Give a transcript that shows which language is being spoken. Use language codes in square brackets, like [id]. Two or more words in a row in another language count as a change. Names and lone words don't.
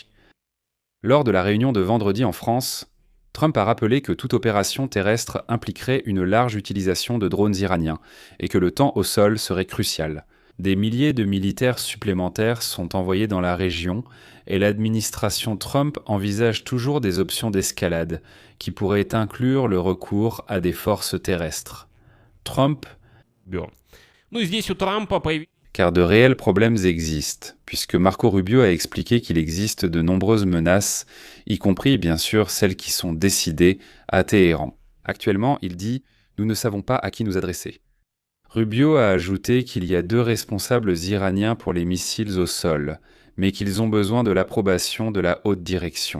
[fr] Lors de la réunion de vendredi en France, Trump a rappelé que toute opération terrestre impliquerait une large utilisation de drones iraniens et que le temps au sol serait crucial. Des milliers de militaires supplémentaires sont envoyés dans la région et l'administration Trump envisage toujours des options d'escalade qui pourraient inclure le recours à des forces terrestres. Trump [ru] Ну и здесь у Трампа появились [fr] Car de réels problèmes existent, puisque Marco Rubio a expliqué qu'il existe de nombreuses menaces, y compris bien sûr celles qui sont décidées à Téhéran. Actuellement, il dit « Nous ne savons pas à qui nous adresser ». Rubio a ajouté qu'il y a 2 responsables iraniens pour les missiles au sol, mais qu'ils ont besoin de l'approbation de la haute direction.